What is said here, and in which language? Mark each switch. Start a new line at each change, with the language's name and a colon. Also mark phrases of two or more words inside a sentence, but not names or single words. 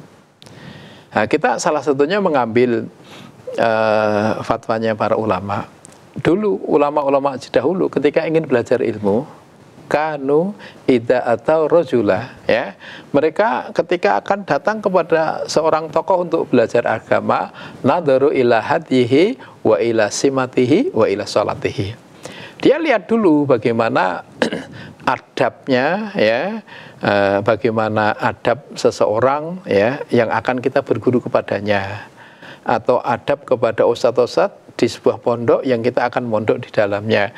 Indonesian: Kita salah satunya mengambil fatwanya para ulama. Dulu ulama-ulama dahulu ketika ingin belajar ilmu,
Arabic: كانوا إذا
Indonesian: atau rojula ya, mereka ketika akan datang kepada seorang tokoh untuk belajar agama,
Arabic: نظروا إلى هديه وإلى سمته وإلى صلاته.
Indonesian: Dia lihat dulu bagaimana adabnya ya, bagaimana adab seseorang ya yang akan kita berguru kepadanya, atau adab kepada ustadz-ustadz di sebuah pondok yang kita akan mondok di dalamnya.